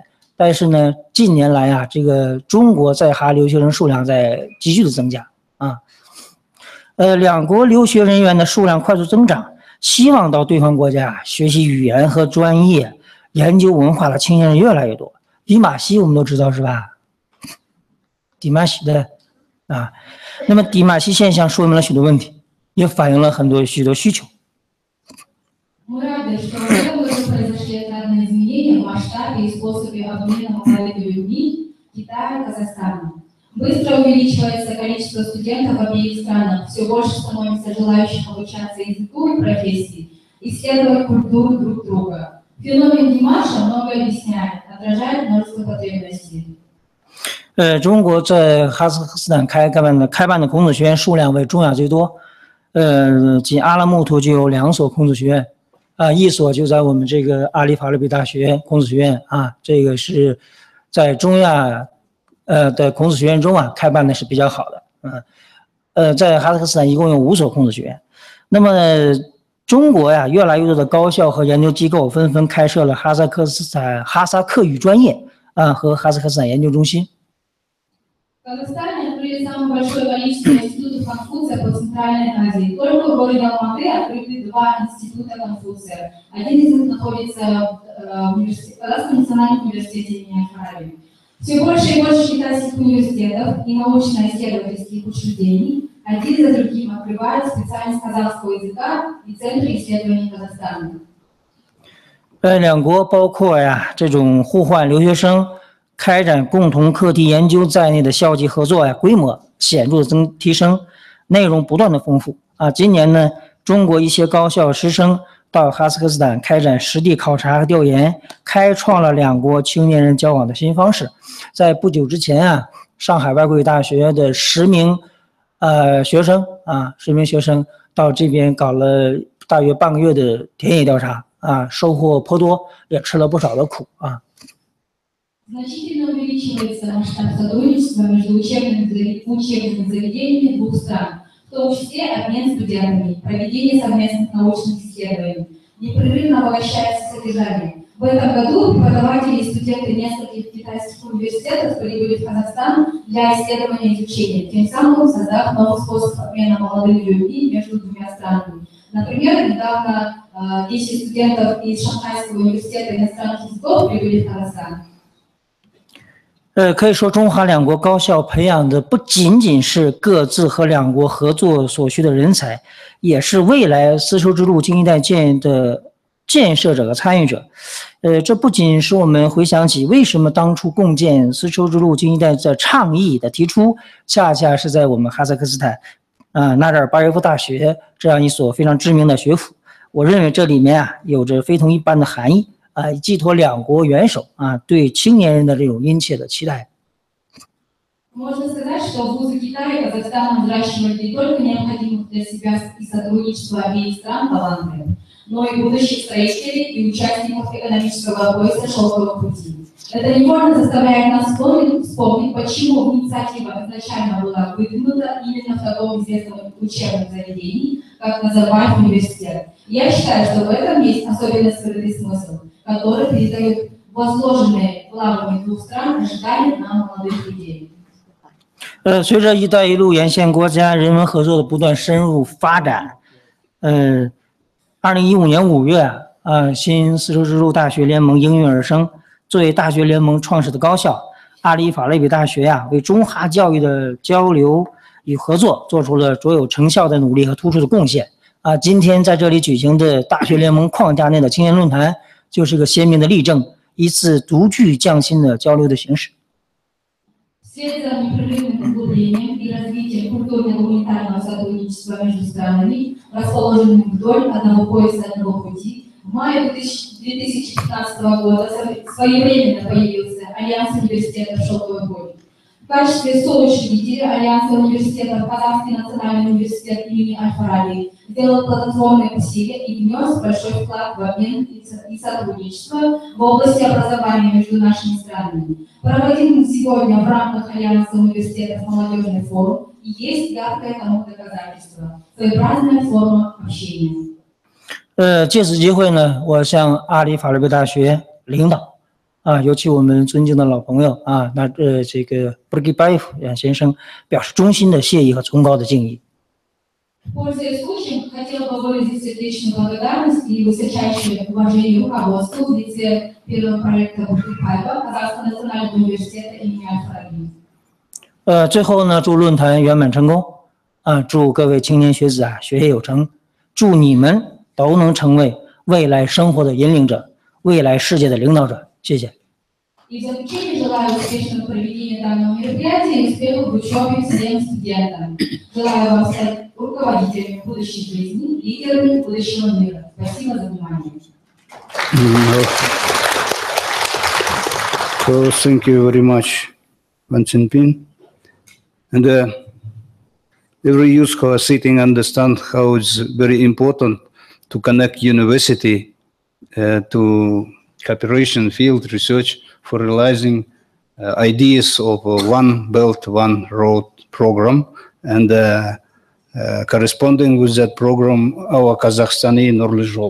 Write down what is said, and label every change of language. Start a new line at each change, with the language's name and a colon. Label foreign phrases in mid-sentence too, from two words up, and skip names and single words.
Chinese: 但是呢，近年来这个中国在哈留学生数量在急剧的增加两国留学人员的数量快速增长，希望到对方国家学习语言和专业、研究文化的青年人越来越多。迪马西我们都知道是吧？迪马西的那么迪马西现象说明了许多问题，也反映了许多需求。
Russian: Мы рады, что в этом году произошли отрадные изменения в масштабе и способе обмена молодыми людьми Китая и Казахстана. Быстро увеличивается количество студентов в обеих странах, все больше становится желающих обучаться языку и профессии, исследовать культуру друг друга. Феномен Димаша многое объясняет, отражает множество потребностей.
Chinese: 中国在哈萨克斯坦开办的孔子学院数量为中亚最多，仅阿拉木图就有2所孔子学院，一所就在我们这个阿里法律比大学孔子学院这个是在中亚的孔子学院中开办的是比较好的，在哈萨克斯坦一共有5所孔子学院。那么中国越来越多的高校和研究机构纷纷开设了哈萨克语专业和哈萨克斯坦研究中心。
Russian: В Казахстане открыли самое большое количество институтов Конфуция по Центральной Азии. Только в городе Алматы открыты 2 института Конфуция. Один из них находится в Казахском национальном университете имени Харари. Все больше и больше китайских университетов и научно-исследовательских учреждений один за другим открывают специальность казахского языка и центры исследований Казахстана.
Chinese: 两国包括这种互换留学生、开展共同课题研究在内的校际合作规模显著提升，内容不断的丰富今年呢，中国一些高校师生到哈萨克斯坦开展实地考察和调研，开创了两国青年人交往的新方式。在不久之前上海外国语大学的10名学生到这边搞了大约半个月的田野调查收获颇多，也吃了不少的苦
Russian: Значительно увеличивается масштаб сотрудничества между учебными заведениями 2 стран, в том числе обмен студентами, проведение совместных научных исследований. Непрерывно обогащается содержание. В этом году преподаватели и студенты нескольких китайских университетов прибыли в Казахстан для исследования и изучения, тем самым создав новый способ обмена молодыми людьми между 2 странами. Например, недавно 10 студентов из Шанхайского университета иностранных языков прибыли в Казахстан.
Chinese: 可以说中哈两国高校培养的不仅仅是各自和两国合作所需的人才，也是未来丝绸之路经济带的建设者和参与者。这不仅使我们回想起为什么当初共建丝绸之路经济带的倡议的提出，恰恰是在我们哈萨克斯坦纳扎尔巴耶夫大学这样一所非常知名的学府。我认为这里面有着非同一般的含义寄托两国元首对青年人的这种殷切的期待。
Russian: Можно сказать, что вузы Китая и Казахстана взращивают не только необходимых для себя и сотрудничества обеих стран талантов, но и будущих строителей и участников экономического пояса шелкового пути. Это невольно заставляет нас вспомнить, почему инициатива изначально была выдвинута именно в таком известном учебном заведении, как Назарбаев университет. Я считаю, что в этом есть особенно скрытый смысл, который передает возложенные главами двух стран ожидания на молодых людей.
Chinese: 随着“一带一路”沿线国家人文合作的不断深入发展，2015年5月新丝绸之路大学联盟应运而生。作为大学联盟创始的高校，阿里法雷比大学为中哈教育的交流与合作做出了卓有成效的努力和突出的贡献。今天在这里举行的大学联盟框架内的青年论坛，就是个鲜明的例证，一次独具匠心的交流的形式。
Russian: Вслед за непрерывным углублением и развитием культурно-гуманитарного сотрудничества между странами, расположенными вдоль одного пояса одного пути, в мае 2015 года своевременно появился Альянс университетов «Шелковый путь». В качестве соучредителя Альянса университетов Казахский национальный университет имени Аль-Фараби сделал плодотворные усилия и внес большой вклад в обмен и сотрудничество в области образования между нашими странами. Проводим сегодня в рамках Альянса университетов молодежный форум, и есть яркое тому доказательство, своеобразная форма общения.
Chinese: 借此机会呢，我向阿里法雷比大学领导尤其我们尊敬的老朋友这个Burgibayev先生表示衷心的谢意和崇高的敬意。
Russian: Пользуясь случаем, хотел бы выразить сердечную благодарность и высочайшее уважение руководству в лице первого проекта Бургибаева Казахского национального университета имени Аль-Фараби.
Chinese: 最后呢，祝论坛圆满成功祝各位青年学子学业有成，祝你们都能成为未来生活的引领者，未来世界的领导者。谢谢。
Russian: И в заключение желаю успешного проведения данного мероприятия и успехов в учебе всем студентам. Желаю вам стать руководителями будущей жизни, лидерами будущего мира. Спасибо за внимание.
English: So thank you very much, Wang Chenpin. And every youth who are sitting understand how it's very important to connect university to cooperation field research for realizing ideas of One Belt, One Road program, and corresponding with that program, our Kazakhstani Norlizhol.